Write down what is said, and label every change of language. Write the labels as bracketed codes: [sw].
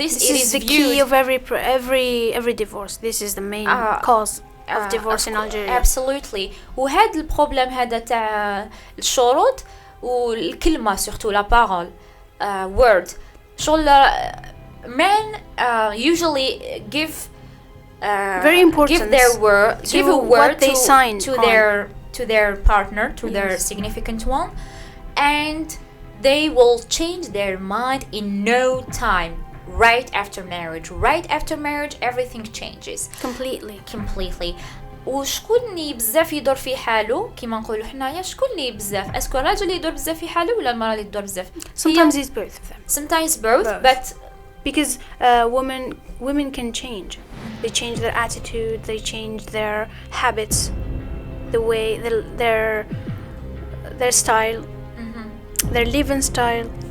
[en] is the key of every divorce. This is the main cause of divorce in Algeria. Absolutely. [ar] وهذا البروبليم هذا تاع الشروط والكلمة [fr] surtout la parole, [ar] word. [en] شغل men usually give very important, give their word, give a word they sign to their partner, to their significant one, and they will change their mind in no time. Right after marriage, everything changes completely. [ar] وشكون اللي بزاف يدور في حاله كيما نقولوا حنايا؟ شكون اللي بزاف؟ اسكو الراجل اللي يدور بزاف في حاله ولا المراه اللي تدور بزاف؟ [en] sometimes it's both of them. Sometimes both. But because women can change. They change their attitude, they change their habits, the way their style, their living style.